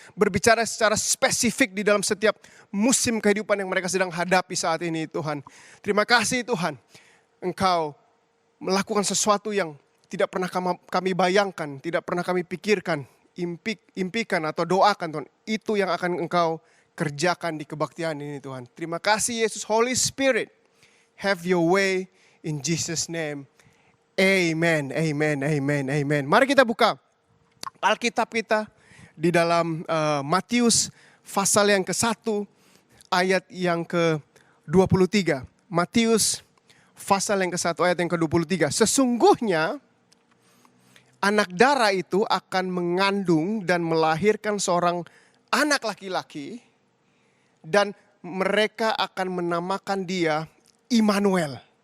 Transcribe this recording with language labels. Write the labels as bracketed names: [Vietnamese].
[Indonesian] Berbicara secara spesifik di dalam setiap musim kehidupan yang mereka sedang hadapi saat ini Tuhan. Terima kasih Tuhan. Engkau melakukan sesuatu yang tidak pernah kami bayangkan, tidak pernah kami pikirkan, impikan atau doakan Tuhan. Itu yang akan Engkau kerjakan di kebaktian ini Tuhan. Terima kasih Yesus, Holy Spirit. [English] Have your way in Jesus' name. Amen, amen, amen, amen. [Indonesian] Mari kita buka Alkitab kita di dalam Matius pasal yang ke-1 ayat yang ke-23. Matius pasal yang ke-1 ayat yang ke-23. Sesungguhnya anak darah itu akan mengandung dan melahirkan seorang anak laki-laki dan mereka akan menamakan dia Immanuel.